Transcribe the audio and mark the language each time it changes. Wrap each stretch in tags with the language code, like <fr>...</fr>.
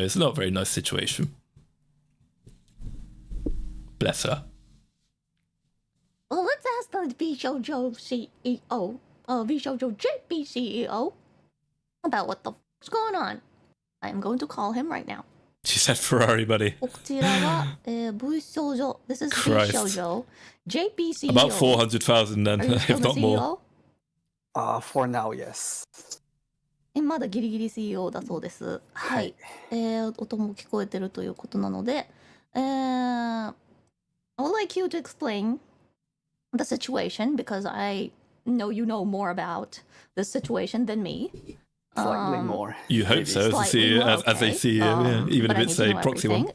<en>It's not a very nice situation. Bless her. Well, let's ask the Vshojo CEO, Vshojo JP CEO, about what the fuck's going on. I am going to call him right now. She said Ferrari, buddy.</en> <ja>こちらはVshojo.</ja> <en>This is Vshojo JP CEO. About 400,000 then, if not more. For now, yes.</en> <ja>まだギリギリ CEO だそうです。はい。音も聞こえてるということなので、</ja> <en>I would like you to explain the situation because I know you know more about the situation than me. Slightly more. You hope so, as a CEO, yeah. Even if it's a proxy one.</en>